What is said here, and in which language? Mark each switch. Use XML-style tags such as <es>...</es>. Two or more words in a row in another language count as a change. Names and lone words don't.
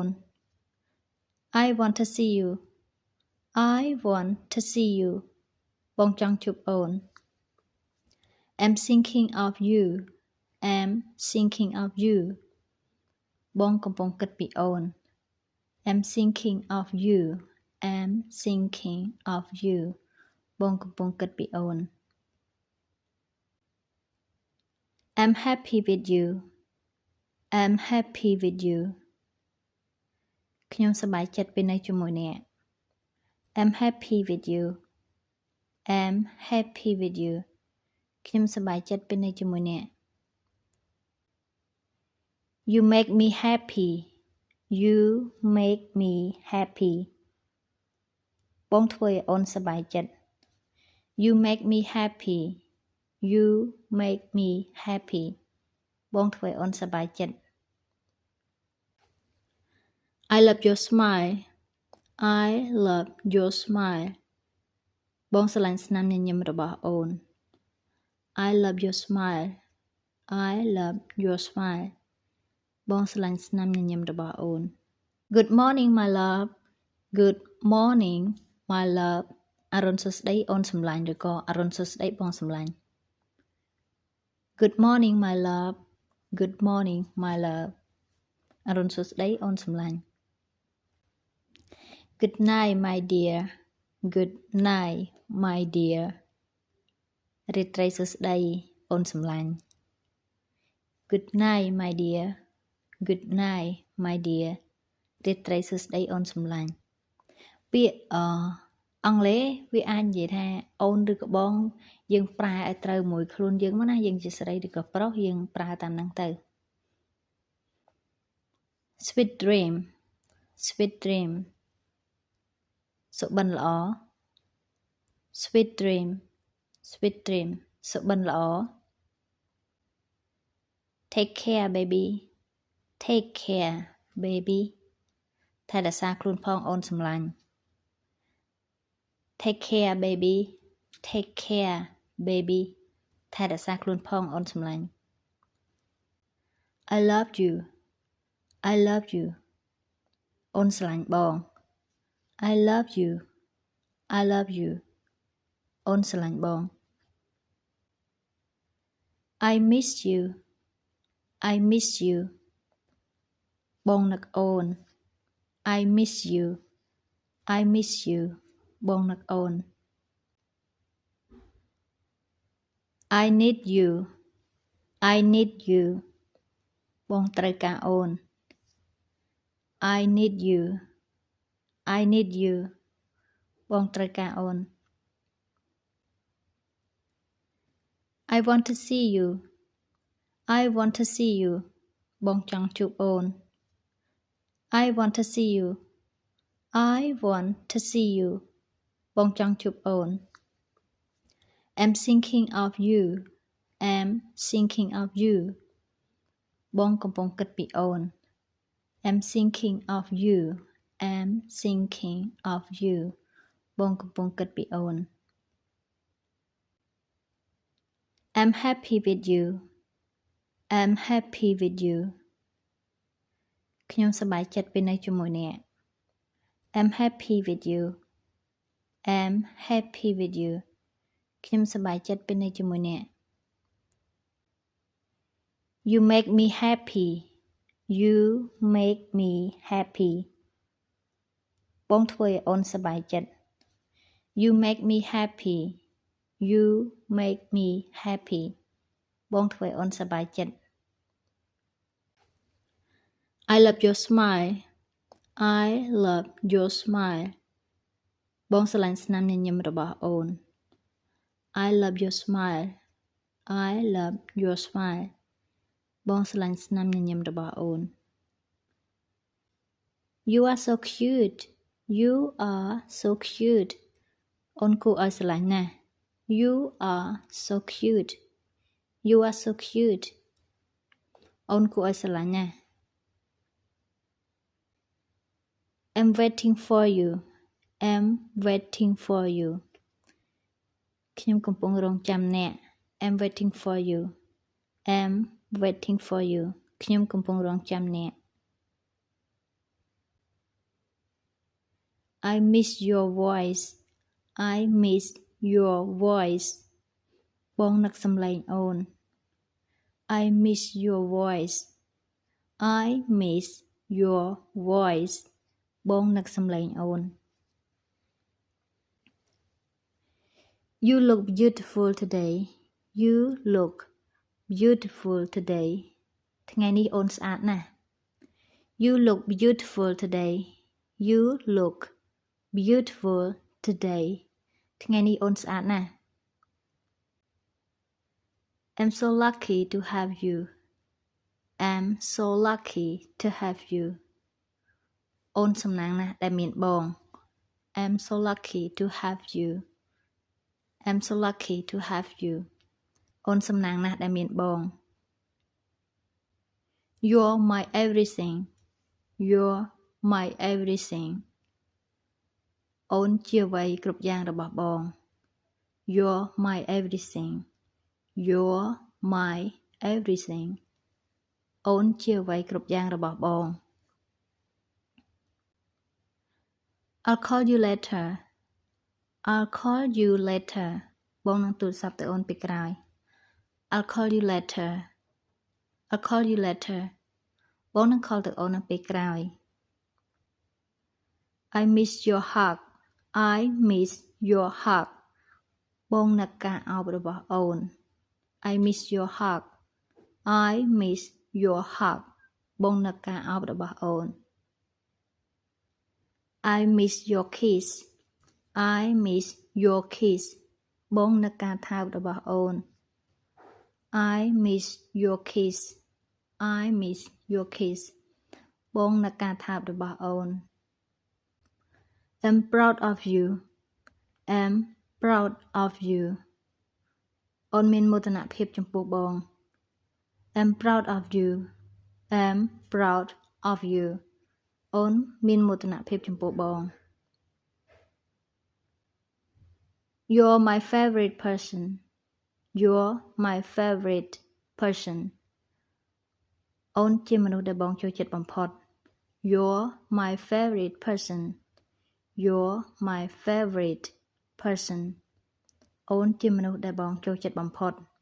<en>I want to see you I want to see you</en> <km>បងចង់ជួបអូន</km> <en>I'm thinking of you I'm thinking of you</en> <km>បងកំពុងគិតពីអូន</km> <en>I'm thinking of you I'm thinking of you</en> <km>បងកំពុងគិតពីអូន</km> <en>I'm happy with you I'm happy with you</en> <km>ខ្ញុំសប្បាយចិត្តពេលនៅជាមួយអ្នក</km> <en>I'm happy with you I'm happy with you</en> <km>ខ្ញុំសប្បាយចិត្តពេលនៅជាមួយអ្នក</km> <en>You make me happy You make me happy</en> <km>បងធ្វើឲ្យអូនសប្បាយចិត្ត</km> <en>You make me happy You make me happy</en> <km>បងធ្វើឲ្យអូនសប្បាយចិត្ត</km> <en>I love your smile I love your smile</en> <km>បងស្រឡាញ់ស្នាមញញឹមរបស់អូន</km> <en>I love your smile I love your smile</en> <km>បងស្រឡាញ់ស្នាមញញឹមរបស់អូន</km> <en>Good morning my love Good morning my love</en> <km>អរុនសួស្ដីអូនសំឡាញ់ឬក៏អរុនសួស្ដីបងសំឡាញ់</km> <en>Good morning my love Good morning my love</en> <km>អរុនសួស្ដីអូនសំឡាញ់</km> <en>Good night my dear Good night my dear</en> <km>រាត្រីសួស្ដីអូនសំឡាញ់</km> <en>Good night my dear Good night my dear</en> <km>រាត្រីសួស្តីអូនសំឡាញ់ពាក្យអង់គ្លេសវាអាចនិយាយថាអូនឬក៏បងយើងប្រើឲ្យត្រូវមួយខ្លួនយើងមកណាយើងជាស្រីឬក៏ប្រុសយើងប្រើតាមហ្នឹងទៅ</km> <en>Sweet dream Sweet dream</en> <km>សុបិនល្អ</km> <en>Sweet dream Sweet dream</en> <km>សុបិនល្អ</km> <en>Take care baby Take care baby</en> <km>ថែរក្សាខ្លួនផងអូនសំឡាញ់</km> <en>Take care baby Take care baby</en> <km>ថែរក្សាខ្លួនផងអូនសំឡាញ់</km> <en>I love you I love you</en> <km>អូនស្រឡាញ់បង</km> <en>I love you I love you</en> <km>អូនស្រឡាញ់បង</km> <en>I miss you I miss you</en> <km>បងនឹកអូន</km> <en>I miss you I miss you</en> <km>បងនឹកអូន</km> <en>I need you I need you</en> <km>បងត្រូវការអូន</km> <en>I need you I need you</en> <km>បងត្រូវការអូន</km> <en>I want to see you I want to see you</en> <km>បងចង់ជួបអូន</km> <en>I want to see you I want to see you</en> <km>បងចង់ជួបអូន</km> <en>I'm thinking of you I'm thinking of you</en> <km>បងកំពុងគិតពីអូន</km> <en>I'm thinking of you I'm thinking of you</en> <km>បងកំពុងគិតពីអូន</km> <en>I'm happy with you I'm happy with you</en> <km>ខ្ញុំសប្បាយចិត្តពេលនៅជាមួយអ្នក</km> <en>I'm happy with you I'm happy with you</en> <km>ខ្ញុំសប្បាយចិត្តពេលនៅជាមួយអ្នក</km> <en>You make me happy You make me happy</en> <km>បងធ្វើឲ្យអូនសប្បាយចិត្ត</km> <en>You make me happy You make me happy</en> <km>បងធ្វើឲ្យអូនសប្បាយចិត្ត</km> <en>I love your smile I love your smile</en> <km>បងស្រឡាញ់ស្នាមញញឹមរបស់អូន</km> <en>I love your smile I love your smile</en> <km>បងស្រឡាញ់ស្នាមញញឹមរបស់អូន</km> <en>You are so cute You are so cute</en> <km>អូនគួរឲ្យស្រឡាញ់ណាស់</km> <en>You are so cute You are so cute</en> <km>អូនគួរឲ្យស្រឡាញ់ណាស់</km> <en>I'm waiting for you I'm waiting for you</en> <km>ខ្ញុំកំពុងរង់ចាំអ្នក</km> <en>I'm waiting for you I'm waiting for you</en> <km>ខ្ញុំកំពុងរង់ចាំអ្នក</km> <en>I miss your voice I miss your voice</en> <km>បងនឹកសំឡេងអូន</km> <en>I miss your voice I miss your voice</en> <km>បងនឹកសំឡេងអូន</km> <en>You look beautiful today You look beautiful today</en> <km>ថ្ងៃនេះអូនស្អាតណាស់</km> <en>You look beautiful today You look beautiful today</en> <km>ថ្ងៃនេះអូនស្អាតណាស់</km> <en>I'm so lucky to have you I'm so lucky to have you</en> <km>អូនសំណាងណាស់ដែលមានបង</km> <en>I'm so lucky to have you I'm so lucky to have you</en> <km>អូនសំណាងណាស់ដែលមានបង</km> <en>You're my everything You're my everything</en> <km>អូនជាអ្វីគ្រប់យ៉ាងរបស់បង</km> <en>You're my everything You're my everything</en> <km>អូនជាអ្វីគ្រប់យ៉ាងរបស់បង</km> <en>I'll call you later I'll call you later</en> <km>បងនឹងទូរស័ព្ទទៅអូនពេលក្រោយ</km> <en>I'll call you later I'll call you later</en> <km>បងនឹង call ទៅអូននៅពេលក្រោយ</km> <en>I miss your hug I miss your hug</en> <km>បងនឹកការអោបរបស់អូន</km> <en>I miss your hug I miss your hug</en> <km>បងនឹកការអោបរបស់អូន</km> <en>I miss your kiss I miss your kiss</en> <km>បងនឹកការថើបរបស់អូន</km> <en>I miss your kiss I miss your kiss</en> <km>បងនឹកការថើបរបស់អូន</km> <en>I'm proud of you I'm proud of you</en> <km>អូនមានមោទនភាពចំពោះបង</km> <en>I'm proud of you I'm proud of you</en> <km>អូនមានមោទនភាពចំពោះបង</km> <en>You're my favorite person You're my favorite person</en> <km>អូនជាមនុស្សដែលបងចូលចិត្តបំផុត</km> <en>You're my favorite person You're my favorite person</en> <km>អូនជាមនុស្សដែលបងចូលចិត្តបំផុត</km>